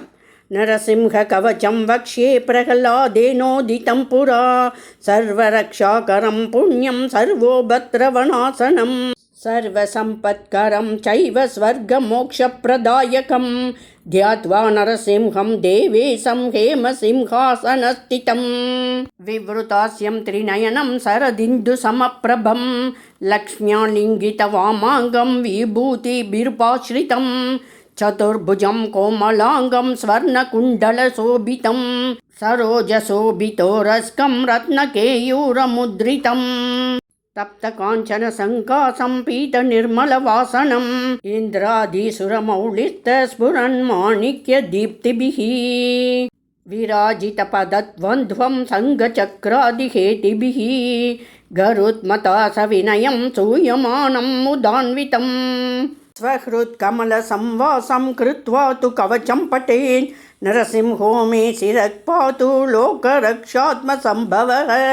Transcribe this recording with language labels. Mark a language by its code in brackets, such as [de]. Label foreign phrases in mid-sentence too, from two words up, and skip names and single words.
[sa] नरसिंह कवचं वक्ष्ये प्रह्लादेनोदितं पुरा सर्वरक्षाकरं पुण्यं सर्वोपद्रवनाशनम् सर्वसम्पत्करं चैव स्वर्गमोक्षप्रदायकम् ध्यात्वा नरसिंहं देवेशं हेमसिंहासनस्थितम् विवृतास्यं त्रिनयनं शरदिन्दु समप्रभम् लक्ष्म्यालिङ्गितवामाङ्गं विभूतिभिरुपाश्रितम् चतुर्भुजं कोमलाङ्गं स्वर्णकुण्डलशोभितम् सरोजशोभितोरस्कं रत्नकेयूरमुद्रितम् तप्तकाञ्चन सङ्कासं पीतनिर्मलवासनम् इन्द्रादिसुरमौलिस्त स्फुरन्माणिक्यदीप्तिभिः विराजितपदद्वन्द्वं सङ्गचक्रादिहेतिभिः गरुत्मता सविनयं सूयमानं मुदान्वितं स्वहृत्कमलसंवासं कृत्वा तु कवचं पठेन् नरसिंहो मे शिरः पातु लोकरक्षात्मसम्भवः